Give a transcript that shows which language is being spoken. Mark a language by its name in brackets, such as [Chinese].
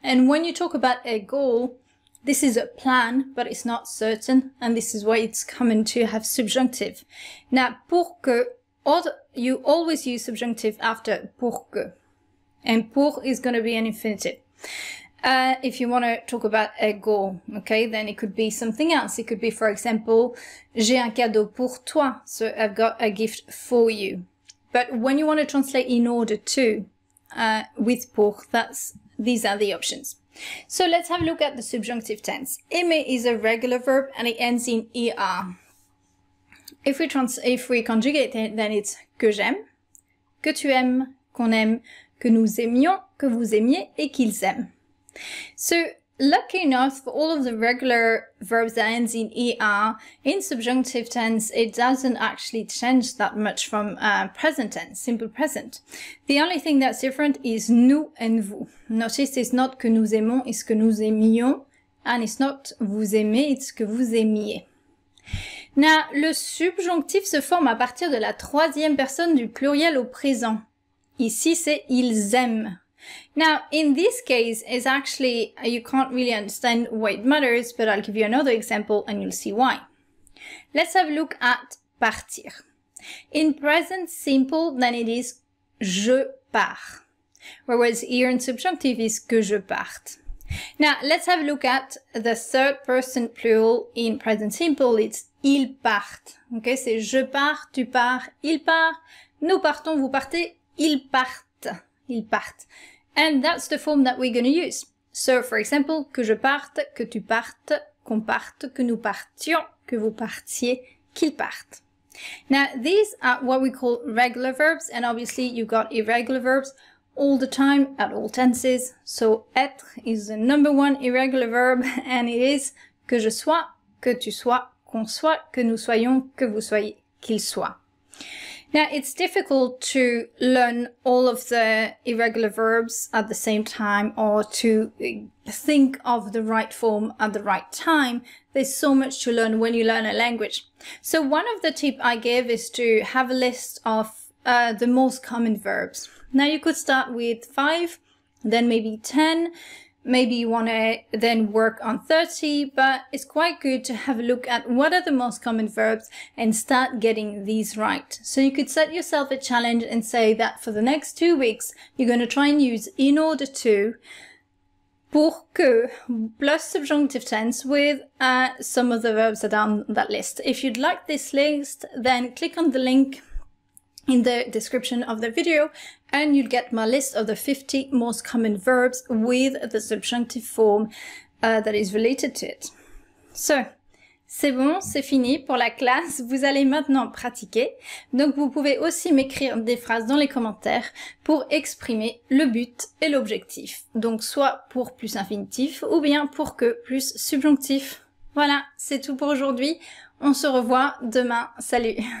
[English] And when you talk about a goal, this is a plan, but it's not certain, and this is why it's common to have subjunctive. Now, pour que, you always use subjunctive after pour que, and pour is going to be an infinitive. If you want to talk about a goal, okay, then it could be something else. It could be, for example, [French] j'ai un cadeau pour toi. [English] So I've got a gift for you. But when you want to translate in order to, with pour, these are the options. So let's have a look at the subjunctive tense. Aimer is a regular verb and it ends in er. If we conjugate it, then it's [French] que j'aime, que tu aimes, qu'on aime, que nous aimions, que vous aimiez, et qu'ils aiment. [English] So, lucky enough, for all of the regular verbs that ends in er, in subjunctive tense, it doesn't actually change that much from present tense, simple present. The only thing that's different is nous and vous. Notice it's not [French] que nous aimons, [English] it's [French] que nous aimions, [English] and it's not [French] vous aimez, [English] it's [French] que vous aimiez. Now, le subjonctif se forme à partir de la troisième personne du pluriel au présent. Ici, c'est ils aiment. [English] Now, in this case, it's actually, you can't really understand why it matters, but I'll give you another example and you'll see why. Let's have a look at partir. In present simple, then it is [French] je pars. [English] Whereas here in subjunctive is [French] que je parte. [English] Now, let's have a look at the third person plural in present simple. [French] It's ils partent. Okay, c'est je pars, tu pars, il part, nous partons, vous partez, ils partent. Ils partent. [English] And that's the form that we're going to use. So, for example, [French] que je parte, que tu partes, qu'on parte, que nous partions, que vous partiez, qu'ils partent. [English] Now, these are what we call regular verbs, and obviously you got irregular verbs all the time at all tenses. So être is the number one irregular verb, and it is [French] que je sois, que tu sois, qu'on soit, que nous soyons, que vous soyez, qu'il soit. [English] Now, it's difficult to learn all of the irregular verbs at the same time or to think of the right form at the right time. There's so much to learn when you learn a language. So one of the tips I give is to have a list of the most common verbs. Now you could start with 5, then maybe 10, maybe you want to then work on 30, but it's quite good to have a look at what are the most common verbs and start getting these right. So you could set yourself a challenge and say that for the next 2 weeks, you're going to try and use in order to, pour que, plus subjunctive tense with some of the verbs that are on that list. If you'd like this list, then click on the link in the description of the video and you'll get my list of the 50 most common verbs with the subjunctive form that is related to it. [French] So, c'est bon, c'est fini pour la classe. Vous allez maintenant pratiquer. Donc, vous pouvez aussi m'écrire des phrases dans les commentaires pour exprimer le but et l'objectif. Donc, soit pour plus infinitif ou bien pour que plus subjonctif. Voilà, c'est tout pour aujourd'hui. On se revoit demain. Salut!